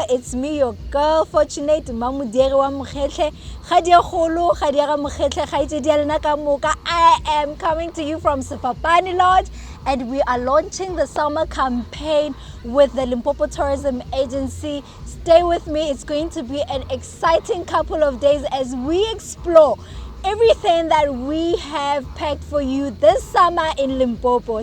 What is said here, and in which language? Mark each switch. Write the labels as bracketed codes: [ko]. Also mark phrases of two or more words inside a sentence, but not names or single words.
[en] It's me, your girl, Fortunate Mamudere wa Mokhetle. [nso] Khadia kholo, khadia ga Mokhetle, khaitse dia lena ka moka. [en] I am coming to you from Sefapani Lodge, and we are launching the summer campaign with the Limpopo Tourism Agency. Stay with me. It's going to be an exciting couple of days as we explore everything that we have packed for you this summer in Limpopo.